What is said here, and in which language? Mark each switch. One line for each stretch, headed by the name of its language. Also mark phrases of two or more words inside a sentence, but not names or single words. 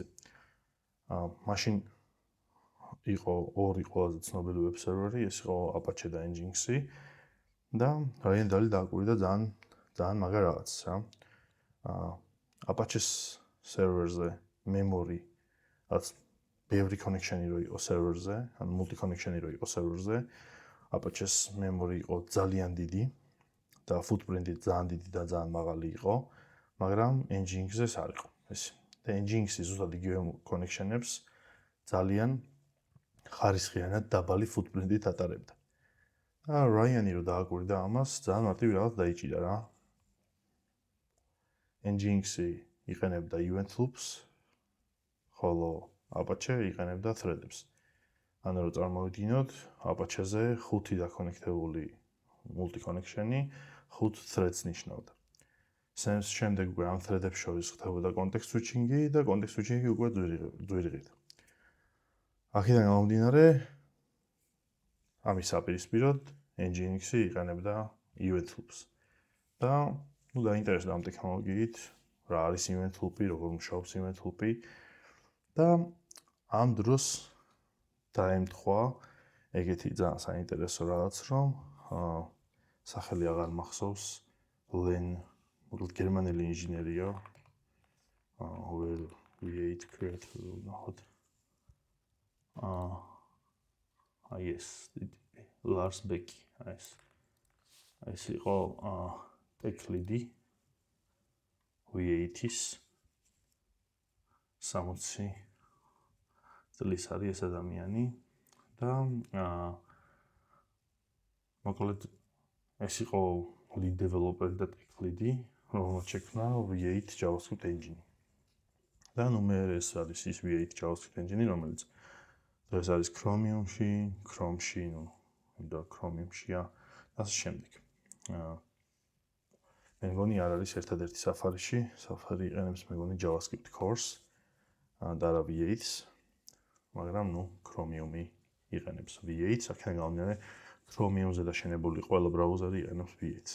Georgian: მაშინ იყო ორი ყველაზე ცნობილი ვებ სერვერი, ეს იყო Apache და Nginx-ი და რაიან დალი დააკვირდა ძალიან მაგარ რაღაცს რა. Apache-ს სერვერზე memory რაც ბევრი connection-ი რო იყო სერვერზე, ან
English: multi connection-
Georgian: ი რო იყო სერვერზე, Apache-ს memory იყო ძალიან დიდი და footprint-ი ძალიან დიდი და ძალიან მაღალი იყო, მაგრამ Nginx-ზე არ იყო ეს. და Nginx-ი ზუსტად იგივე connection-ებს ძალიან ხარისხიანად დაბალი footprint-ით ატარებდა. და რაიანი რო დააკვირდა ამას, ძალიან მარტივი რაღაც დაიჭირა რა. Nginx-ი იყენებდა
English: event loops,
Georgian: ხოლო Apache იყენებდა thread-ებს. ანუ რომ წარმოვიდგინოთ, Apache-ზე 5 დაკონექტებული
English: multi connection-
Georgian: ი 5 threads ნიშნავდა. შემდეგ უკვე ამ thread-ებს შორის ხდებოდა
English: context switching-
Georgian: ი და
English: context switching-
Georgian: ი უკვე ძვირიღით. აქედან გამომდინარე, ამის საპირისპიროდ Nginx-ი იყენებდა
English: event loops.
Georgian: და დაინტერესდა ამ ტექნოლოგიით, რა არის
English: event loop-
Georgian: ი, როგორ მუშაობს
English: event loop-
Georgian: ი და ამ დროს დაემთხვა ეგეთი ძალიან საინტერესო რაღაც, რომ სახელი აღარ მახსოვს, Len გერმანელი ინჟინერია, V8 creator ნახოთ.
English: Yes, Lars Becky,
Georgian: ეს იყო
English: tech lead-
Georgian: ი V8-ის 60 წლის არის ეს ადამიანი და მოკლედ ეს იყო
English: lead developer
Georgian: და
English: tech lead-
Georgian: ი, რომელმაც შექმნა
English: V8 JavaScript engine.
Georgian: და მე ეს არის ის
English: V8 JavaScript engine,
Georgian: რომელიც დღეს არის Chromium-ში, Chrome-ში, და Chromium-შია და ასე შემდეგ. მე მგონი არ არის ერთადერთი Safari-ში, Safari იყენებს მე მგონი JavaScript Core-ს და რა V8-ს, მაგრამ Chromium-ი იყენებს V8-ს, აქედან გამომდინარე Chromium-ზე დაშენებული ყველა ბრაუზერი იყენებს V8-ს.